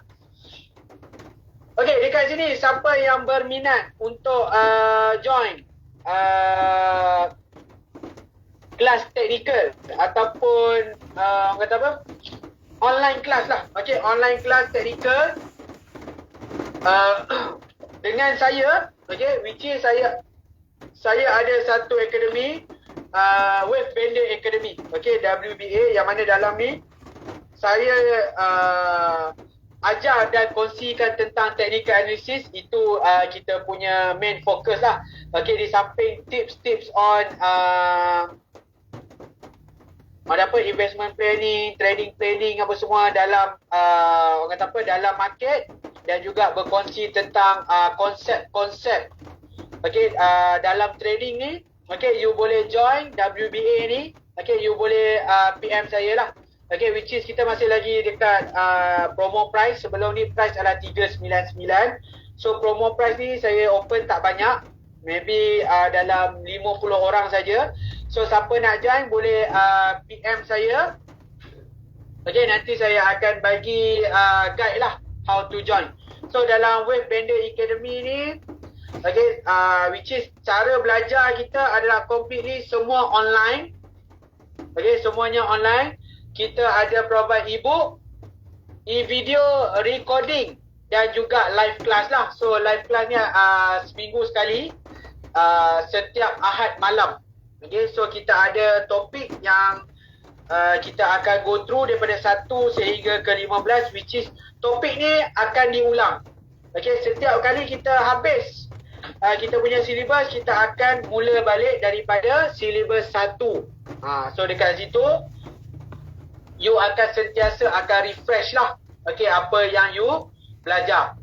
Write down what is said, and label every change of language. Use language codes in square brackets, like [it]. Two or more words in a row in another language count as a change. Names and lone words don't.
[ms] Okey, dekat sini siapa yang berminat untuk join kelas teknikal ataupun orang kata apa? Online kelas lah. Okey, online kelas teknikal dengan saya, okey, [en] which is [ms] saya ada satu akademi, Wave Bender Academy. Okey, WBA, yang mana dalam ni saya ajar dan kongsikan tentang [en] technical analysis. [ms] Itu kita punya [en] main focus [ms] lah. Okey, di samping tips-tips on ada apa, [en] investment planning, trading planning, [ms] apa semua dalam orang kata apa, dalam market, dan juga berkongsi tentang konsep-konsep. Okey, dalam trading ni, okey, you boleh join WBA ni. Okey, you boleh PM saya lah. Okey, [en] which is [ms] kita masih lagi dekat [en] promo price. [ms] Sebelum ni price adalah 399. [en] So promo price [ms] ni saya open tak banyak, maybe dalam 50 orang saja. So siapa nak join boleh PM saya. Okay, nanti saya akan bagi guide lah [en] how to join. [ms] So dalam Wave Bender Academy ni, okay, [en] which is [ms] cara belajar kita adalah completely semua online. Okay, semuanya online. Kita ada provide [en] e-book, e-video recording [ms] dan juga [en] live class [ms] lah. [en] So live class [ms] ni seminggu sekali, setiap Ahad malam. [en] Okay, so [ms] kita ada topik yang kita akan [en] go through [ms] daripada 1 sehingga ke 15, [en] which is [ms] topik ni akan diulang. Okay, setiap kali kita habis kita punya syllabus, kita akan mula balik daripada syllabus 1. So dekat situ you akan sentiasa akan refresh lah, okay, apa yang you belajar.